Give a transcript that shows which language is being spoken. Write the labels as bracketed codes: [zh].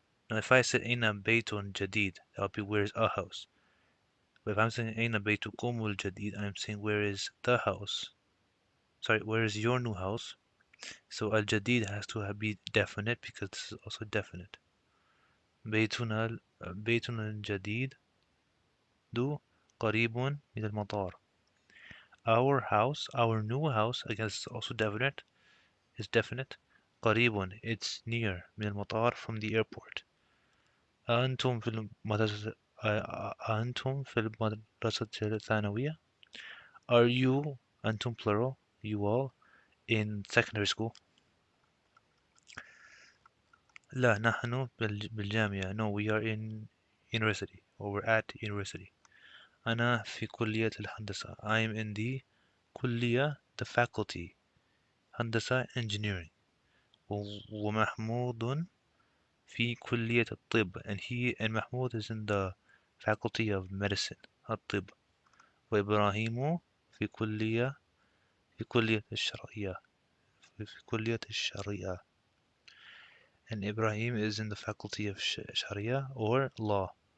[en] Now if I said [ar] أين بيت جديد, [en] that would be where is a house. But if I'm saying [ar] أين بيتكم الجديد, [en] I'm saying where is the house. Sorry, where is your new house? So al-jadid has to be definite because this is also definite. [ar] بيتنا الجديد دو قريب من المطار. [en] Our house, our new house, again, it's also definite. It's definite. قريب, it's near. من المطار, from the airport. [ar] أنتم في المدرسة أنتم في المدرسة الثانوية. [en] Are you, أنتم plural, you all, in secondary school? [ar] لا نحن بالجامعة. [en] No, we are in university, or we're at university. [ar] أنا في كلية الهندسة. [en] I am in the كلية, the faculty. هندسة, engineering. [ar] ومحمود في كلية الطب, [en] and Mahmoud is in the faculty of medicine, الطب. [ar] وإبراهيم في كلية الشرعية, في كلية الشريعة. [en] And Ibrahim is in the faculty of Sharia or law.